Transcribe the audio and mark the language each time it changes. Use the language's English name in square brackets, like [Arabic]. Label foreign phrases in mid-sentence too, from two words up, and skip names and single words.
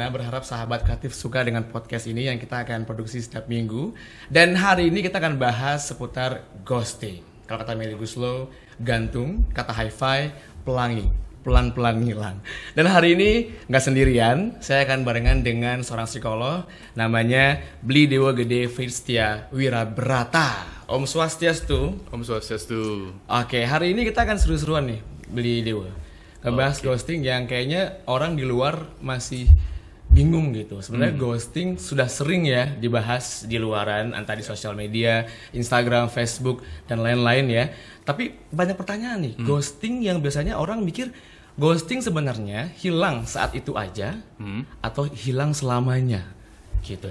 [Indonesian] Berharap sahabat kreatif suka dengan podcast ini yang kita akan produksi setiap minggu. Dan hari ini kita akan bahas seputar ghosting. Kalau kata Melly Guslow, gantung, kata hi-fi, pelangi, pelan-pelan hilang. Dan hari ini nggak sendirian, saya akan barengan dengan seorang psikolog namanya Bli Dewa Gede Firstia Wirabrata. [Sanskrit] Om Swastiastu. Om Swastiastu. [Indonesian] Oke, hari ini kita akan seru-seruan nih Beli Dewa ngebahas ghosting yang kayaknya orang di luar masih bingung gitu. Sebenarnya ghosting sudah sering ya dibahas di luaran, entah di sosial media, Instagram, Facebook dan lain-lain ya. Tapi banyak pertanyaan nih, ghosting yang biasanya orang mikir ghosting sebenarnya hilang saat itu aja atau hilang selamanya gitu.